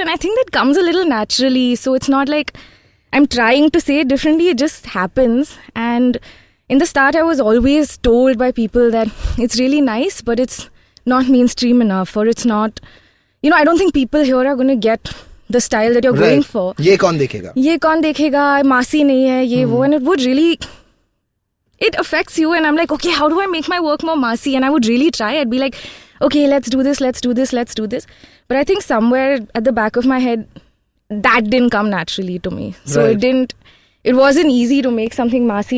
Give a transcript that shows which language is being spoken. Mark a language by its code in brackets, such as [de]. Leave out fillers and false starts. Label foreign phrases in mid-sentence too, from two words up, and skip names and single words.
[en] And I think that comes a little naturally. So it's not like I'm trying to say it differently, it just happens. And in the start, I was always told by people that it's really nice, but it's not mainstream enough, or it's not, I don't think people here are going to get the style that you're going for. [hi] ये कौन देखेगा? ये कौन देखेगा, maasi नहीं है, ये वो. [en] And it would really, it affects you. And I'm like, okay, how do I make my work more maasi? And I would really try. I'd be like, okay, let's do this. But I think somewhere at the back of my head, that didn't come naturally to me. So it wasn't easy to make something massy.